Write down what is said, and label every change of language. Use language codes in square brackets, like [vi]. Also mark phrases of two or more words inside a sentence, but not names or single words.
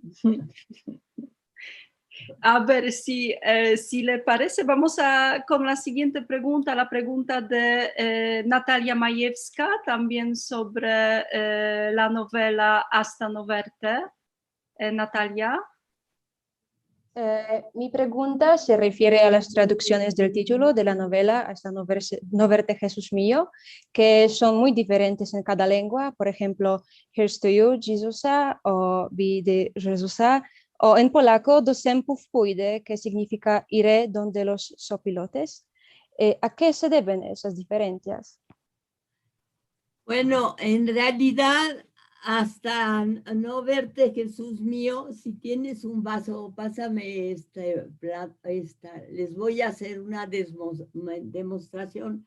[es] A ver si le parece, vamos con la siguiente pregunta, la pregunta de Natalia Majewska, también sobre la novela Hasta no verte. Natalia. Mi pregunta se refiere a las traducciones del título de la novela Hasta no verte Jesús mío, que son muy diferentes en cada lengua. Por ejemplo, [en] Here's to you, [es] Jezusa, o Widy Jezusa, o en polaco [pl] Do sępów pójdę, [es] que significa iré donde los sopilotes. ¿A qué se deben esas diferencias? Bueno, en realidad, hasta no verte, Jesús mío, si tienes un vaso, pásame les voy a hacer una demostración.